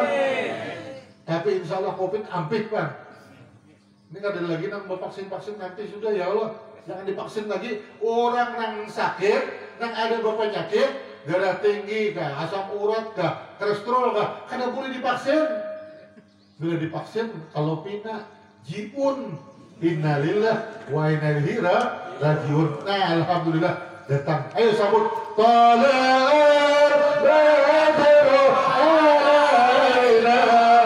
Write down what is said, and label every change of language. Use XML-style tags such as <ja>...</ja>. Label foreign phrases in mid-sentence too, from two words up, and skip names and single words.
<bjn>Tapi</bjn> <ar>insya Allah</ar> <bjn>covid ampit Bang. Ini kada lagi nang vaksin nanti sudah</bjn> <ar>يا الله.</ar> <bjn>Jangan divaksin lagi. Orang nang sakit, nang ada penyakit, darah tinggi kah, asam urat kah, kolesterol kah, kada boleh divaksin. Bila divaksin kalau pina jiun,</bjn> <ar>innalillah wa inna ilaihi rajiun.</ar> <bjn>Nah, alhamdulillah datang. Ayo sambut.</bjn> <ar>طلع البدر علينا.</ar>